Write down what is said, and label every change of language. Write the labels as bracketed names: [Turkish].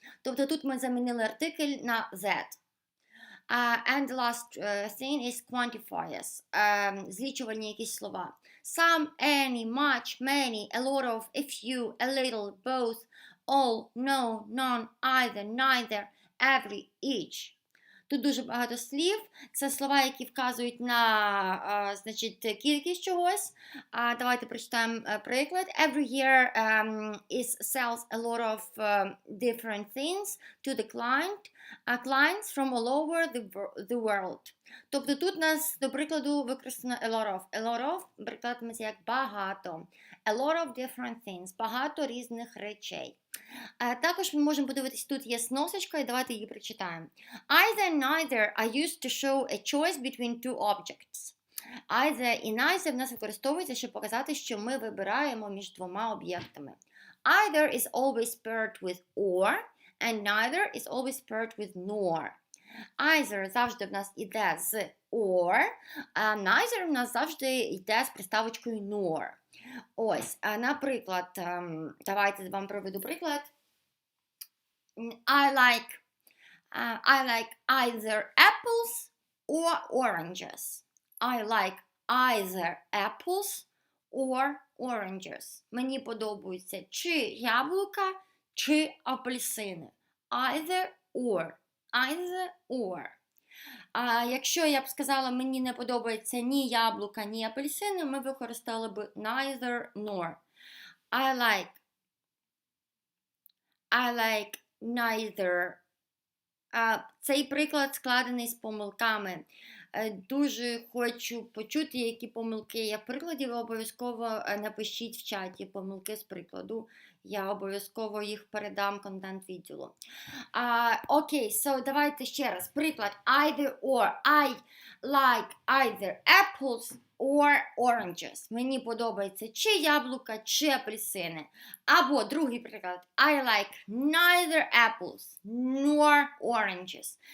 [Ukrainian] Тобто тут ми замінили артикль на that. [English] And the last thing is quantifiers. [Ukrainian] Злічувальні якісь слова. [English] Some, any, much, many, a lot of, a few, a little, both, all, no, none, either, neither, every, each. [Ukrainian] Тут дуже багато слів. Це слова, які вказують на кількість чогось. Давайте прочитаємо приклад. [English] Every year sells a lot of different things to the clients from all over the world. [Ukrainian] Тобто тут у нас, до прикладу, використано a lot of. [English] A lot of [Ukrainian] перекладається як багато. [English] A lot of different things. [Ukrainian] Багато різних речей. Також ми можемо подивитися, тут є сносочка, і давайте її прочитаємо. [English] Either, neither are used to show a choice between two objects. [Ukrainian] Either і neither в нас використовується, щоб показати, що ми вибираємо між двома об'єктами. [English] Either is always paired with or, and neither is always paired with nor. [Ukrainian] Either завжди в нас йде з or, а neither в нас завжди йде з приставочкою nor. Ось, наприклад, давайте вам проведу приклад. [English] I like either apples or oranges. I like either apples or oranges. [Ukrainian] Мені подобаються чи яблука, чи апельсини. [English] Either or. Either or. [Ukrainian] А якщо я б сказала, мені не подобається ні яблука, ні апельсини, ми використали б neither nor. [English] I like neither. [Ukrainian] Цей приклад складений з помилками. Дуже хочу почути, які помилки є в прикладі. Ви обов'язково напишіть в чаті помилки з прикладу. Я обов'язково їх передам контент-відділу. Окей, давайте ще раз. [English] Приклад either or. I like either apples or oranges. [Ukrainian] Мені подобається чи яблука, чи апельсини. Або другий приклад. [English] I like neither apples nor oranges.